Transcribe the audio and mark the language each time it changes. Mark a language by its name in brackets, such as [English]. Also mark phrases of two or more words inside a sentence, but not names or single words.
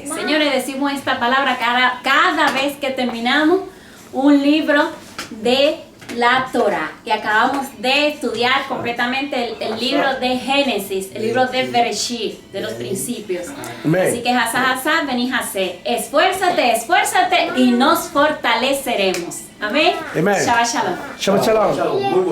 [Spanish] Señores, decimos esta palabra cada vez que terminamos un libro de la Torah. Y acabamos de estudiar completamente el libro de Génesis, el libro de Bereshit, de los principios. Así que [Hebrew] חזק ונתחזק. [Spanish] Esfuérzate y nos fortaleceremos. Amén. Amén. [Hebrew] שבת שלום. שבת שלום. [Spanish] Muy bueno.